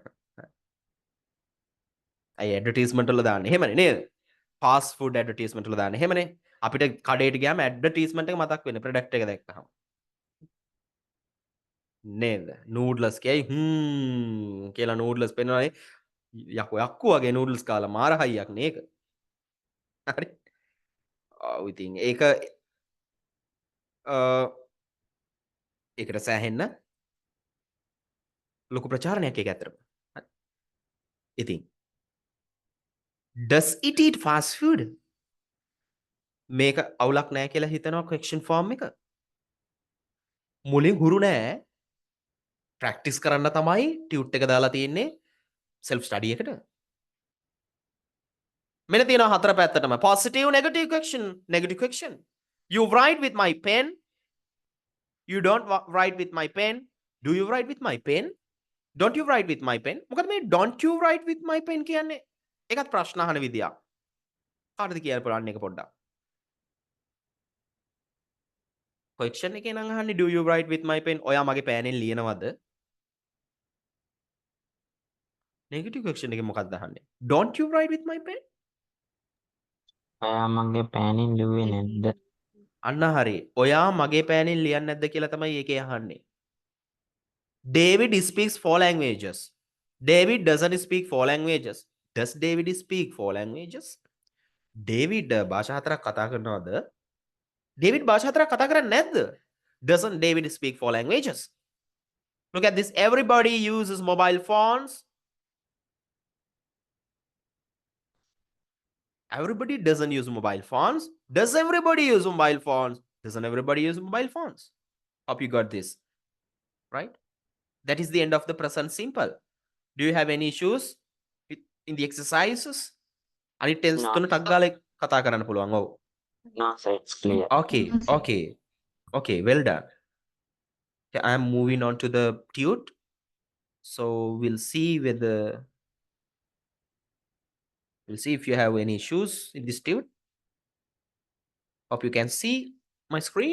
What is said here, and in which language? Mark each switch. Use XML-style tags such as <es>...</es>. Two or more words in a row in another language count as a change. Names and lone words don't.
<si>අය ඇඩ්වර්ටයිස්මන්ට් වල දාන්නේ එහෙමනේ නේද?</si> <en>fast food</en> <si>ඇඩ්වර්ටයිස්මන්ට් වල දාන්නේ එහෙමනේ. අපිට කඩේට ගියාම ඇඩ්වර්ටයිස්මන්ට් එක මතක් වෙන්නේ ප්‍රොඩක්ට් එක දැක්කහම. නේද? නූඩ්ලස් කියයි කියලා නූඩ්ලස් පෙන්නනනේ යක්කු වගේ නූඩ්ලස් කාලා මාර හයියක් නේ ඒක. හරි. ඔව් ඉතින් ඒක ඒකට සෑහෙන්න ලොකු ප්‍රචාරණයක් ඒක ඇත්තටම. හරි. ඉතින්</si> <en>does it eat fast food?</en> <si>මේක අවුලක් නෑ කියලා හිතනවා</si> <en>question form</en> <si>එක. මුලින් හුරු නෑ. ප්‍රැක්ටිස් කරන්න තමයි ටියුට් එක දාලා තියෙන්නේ</si> <en>self study</en> <si>එකට. මෙන්න තියෙනවා හතර පැත්තටම</si> <en>positive negative question. You write with my pen. You don't write with my pen. Do you write with my pen? Don't you write with my pen?</en> <si>මොකද මේ</si> <en>don't you write with my pen</en> <si>කියන්නේ? ඒකත් ප්‍රශ්න අහන විදියක්. කාටද කියන්න පුළුවන් එක පොඩ්ඩක්? question එකේ නම් අහන්නේ</si> <en>do you write with my pen?</en> <si>ඔයා මගේ පෑනෙන් ලියනවද?</si> <en>negative question</en> <si>එකේ මොකක්ද අහන්නේ?</si> <en>Don't you write with my pen?</en> <si>ඔයා මගේ පෑනින් ලිව්වේ නැද්ද? අන්න හරි. ඔයා මගේ පෑනෙන් ලියන්නේ නැද්ද කියලා තමයි ඒකේ අහන්නේ.</si> <en>David speaks 4 languages. David doesn't speak 4 languages. Does David speak 4 languages?</en> <si>David භාෂා හතරක් කතා කරනවද? David භාෂා හතරක් කතා කරන්නේ නැද්ද?</si> <en>Doesn't David speak 4 languages? Look at this. Everybody uses mobile phones. Everybody doesn't use mobile phones. Does everybody use mobile phones? Doesn't everybody use mobile phones? Hope you got this. Right? That is the end of the present simple. Do you have any issues in the exercises? Ani tense No.</en> <si>තුන ටක් ගාලා කතා කරන්න පුළුවන්. ඔව්.</si> <en>No, sir, it's clear. Okay, well done. Okay, I am moving on to the tute. So we'll see if you have any issues in this tute. Hope you can see my screen.</en>